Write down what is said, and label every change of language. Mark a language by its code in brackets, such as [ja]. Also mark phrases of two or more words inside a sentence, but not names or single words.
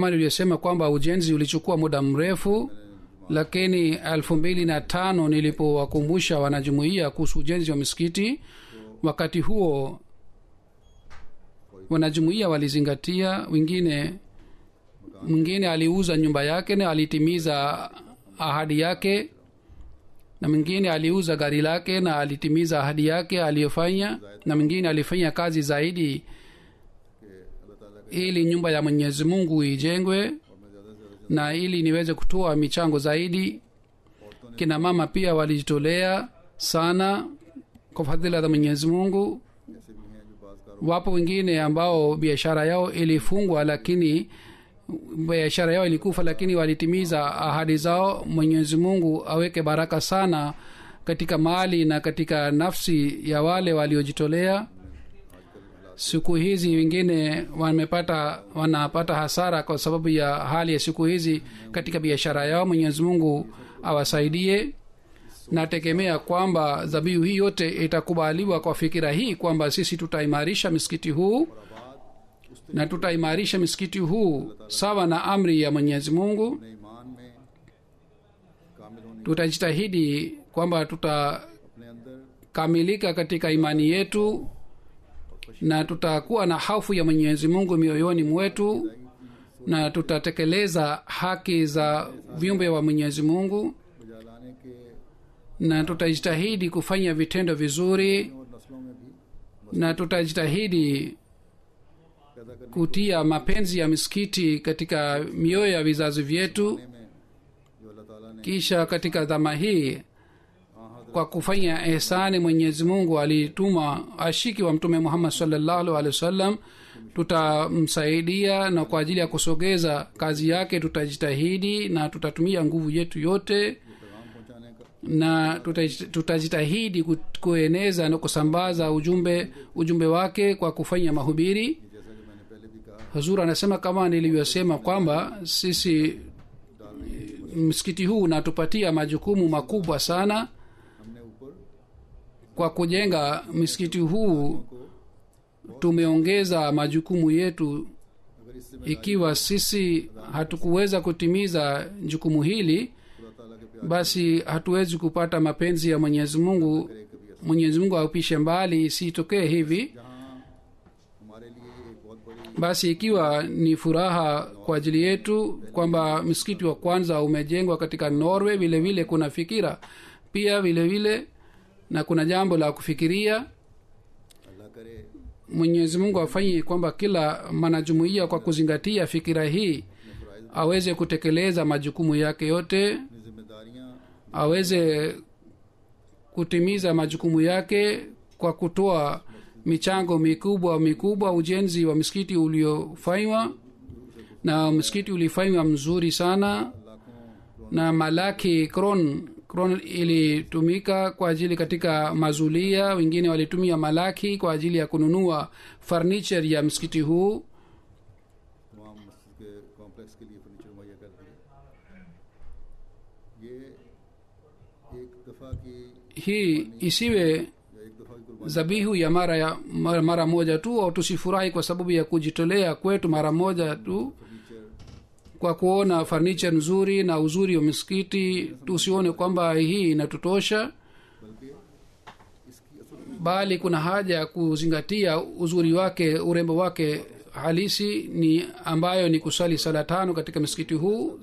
[sw] Kama nilivyosema kwamba ujenzi ulichukua muda mrefu, lakini 2005 nilipowakumbusha wanajumuiya kuhusu ujenzi wa misikiti, wakati huo wanajumuiya walizingatia. Mwingine aliuza nyumba yake na alitimiza ahadi yake, na mwingine aliuza gari lake na alitimiza ahadi yake aliyofanya, na mwingine alifanya kazi zaidi [ur] کہ اللہ تعالیٰ کے [sw] ili nyumba ya Mwenyezi Mungu ijengwe, [ur] اور میں زیادہ سے زیادہ [sw] na ili niweze kutoa michango zaidi. [ur] عورتوں نے [sw] Kina mama pia walijitolea sana kwa fadhila za Mwenyezi Mungu. [ur] ایسے بھی ہیں جو بعض کاروں [sw] Wapo wengine ambao biashara yao ilifungwa, lakini biashara yao ilikufa, lakini walitimiza ahadi zao. Mwenyezi Mungu aweke baraka sana katika mali na katika nafsi ya wale waliojitolea. Siku hizi wengine wanapata hasara kwa sababu ya hali ya siku hizi katika biashara yao. Mwenyezi Mungu awasaidie. Nategemea kwamba dhabihu hii yote itakubaliwa kwa fikira hii kwamba sisi tutaimarisha msikiti huu, na tutaimarisha msikiti huu sawa na amri ya Mwenyezi Mungu. [ur] اپنے ایمان میں کامل ہونے, [sw] Tutajitahidi kwamba tutakamilika [ur] اپنے اندر [sw] katika imani yetu, na tutakuwa na hofu ya Mwenyezi Mungu mioyoni mwetu, na tutatekeleza haki za viumbe wa Mwenyezi Mungu, [ur] بجا لانے کے [sw] na tutajitahidi kufanya vitendo vizuri, [ur] اور نسلوں میں بھی [sw] na tutajitahidi [ur] پیدا کرنے [sw] kutia mapenzi ya misikiti katika mioyo ya vizazi vyetu. [ur] میں جو اللہ تعالیٰ نے [sw] Kisha katika dhama hii, kwa kufanya ihsani, Mwenyezi Mungu alituma ashiki wa Mtume Muhammad [ar] صلى الله عليه وسلم. [sw] Tutamsaidia, na kwa ajili ya kusogeza kazi yake tutajitahidi na tutatumia nguvu yetu yote, [ur] پیغام پہنچانے کا [sw] na tutajitahidi kueneza na kusambaza ujumbe wake kwa kufanya mahubiri. [ur] جیسا کہ میں نے پہلے بھی کہا, [sw] Hazur anasema kama nilivyosema kwamba sisi msikiti huu unatupatia majukumu makubwa sana. [ur] ہم نے اوپر [sw] Kwa kujenga msikiti huu tumeongeza majukumu yetu. [ur] اگر اس سے [sw] Ikiwa sisi hatukuweza kutimiza jukumu hili, [ur] خدا تعالیٰ کے پیار [sw] basi hatuwezi kupata mapenzi ya Mwenyezi Mungu. [ur] کرے کبھی ایسا, [sw] Mwenyezi Mungu aupishe mbali, isitokee hivi. [ur] جہاں ہمارے لیے ایک بہت بڑی [sw] Basi ikiwa ni furaha kwa ajili yetu kwamba msikiti wa kwanza umejengwa katika Norway, vile vile kuna fikira pia vile vile, na kuna jambo la kufikiria. [ur] اللہ کرے [sw] mwenyezi mungu afanye kwamba kila mwanajumuiya kwa kuzingatia fikira hii aweze kutekeleza majukumu yake yote, [ur] اپنی ذمہ داریاں [sw] aweze kutimiza majukumu yake kwa kutoa michango mikubwa. Ujenzi wa msikiti uliofanywa na msikiti ulifanywa mzuri sana, na malaki kron ilitumika kwa ajili katika mazulia. Wengine walitumia malaki kwa ajili ya kununua furniture ya msikiti huu. [ur] تمام مسجد کے کمپلیکس کے لیے فرنیچر مہیا کر دیے. یہ ایک دفعہ کی [sw] Hii isiwe [ur] یا ایک دفعہ کی قربانی [sw] zabihu ya mara moja tu, au tusifurahi kwa sababu ya kujitolea kwetu mara moja tu [ur] फर्नीचर [sw] kwa kuona furniture nzuri na uzuri wa misikiti. Tusione kwamba hii inatutosha, [ur] بلکہ اس کی اصل [sw] bali kuna haja ya kuzingatia uzuri wake, urembo wake halisi ni ambayo ni kusali sala 5 katika msikiti huu.